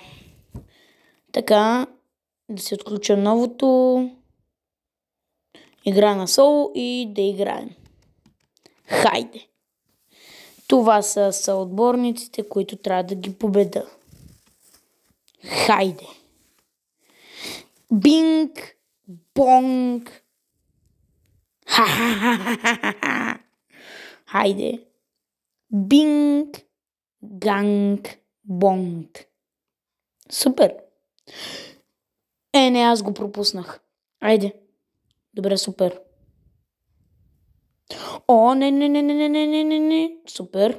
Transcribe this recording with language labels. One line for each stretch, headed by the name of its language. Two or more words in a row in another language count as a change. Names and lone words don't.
Bulgarian: Така, да се отключа новото. Игра на соло и да играем. Хайде! Това са съотборниците, които трябва да ги победа. Хайде! Бинг! Бонг! Ха-ха-ха-ха-ха-ха! Хайде! Бинг! Ганг! Бонг! Супер! Не, аз го пропуснах. Айде! Добре, супер! О, не. Супер!